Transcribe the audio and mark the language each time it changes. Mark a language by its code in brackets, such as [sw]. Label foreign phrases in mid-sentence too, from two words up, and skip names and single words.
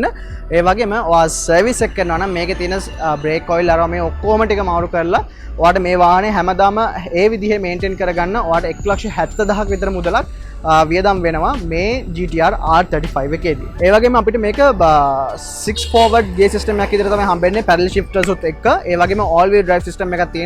[si] ඒ වගේම ඔයා සර්විස් එක කරනවා නම් මේකේ තියෙන [en] brake oil [si] අරවා මේ ඔක්කොම ටික මාරු කරලා ඔයාට මේ වාහනේ හැමදාම ඒ විදිහේ මේන්ටේන් කරගන්න ඔයාට 1,70,000ක් විතර මුදලක් වියදම් වෙනවා මේ GT-R R35 එකේදී. ඒ වගේම අපිට මේක 6 [en] forward gear system [si] එකක් විතර තමයි හම්බෙන්නේ [en] paddle shifters [si] උත් එක්ක. ඒ වගේම [en] all wheel drive system [si] එකක් තියෙන.